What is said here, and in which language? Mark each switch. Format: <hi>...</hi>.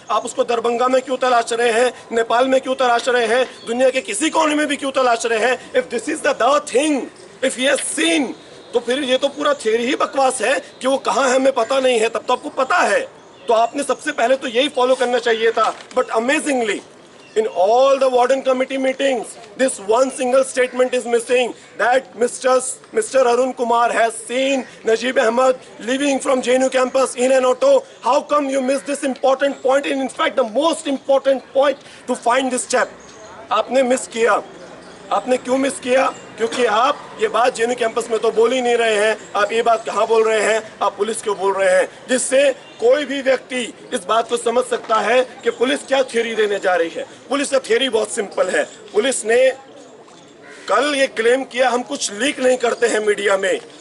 <hi>आप उसको दरभंगा में क्यों तलाश रहे हैं, नेपाल में क्यों तलाश रहे हैं, दुनिया के किसी कोने में भी क्यों तलाश रहे हैं।</hi> <en>if this is the thing, if he has seen,</en> <hi>तो फिर ये तो पूरा थ्योरी ही बकवास है कि वो कहाँ है हमें पता नहीं है। तब तो आपको पता है, तो आपने सबसे पहले तो यही फॉलो करना चाहिए था। But amazingly</hi> <en>in all the warden committee meetings, this one single statement is missing, that Mr. Arun Kumar has seen Najib Ahmed leaving from JNU campus in an auto. How come you missed this important point, and in fact the most important point to find this chap?</en> <hi>आपने miss किया। आपने क्यों miss किया? क्योंकि आप ये बात JNU campus में तो बोल ही नहीं रहे हैं। आप ये बात कहाँ बोल रहे हैं? आप पुलिस को बोल रहे हैं, जिससे कोई भी व्यक्ति इस बात को समझ सकता है कि पुलिस क्या थ्योरी देने जा रही है। पुलिस का थ्योरी बहुत सिंपल है। पुलिस ने कल ये क्लेम किया, हम कुछ लीक नहीं करते हैं मीडिया में।</hi>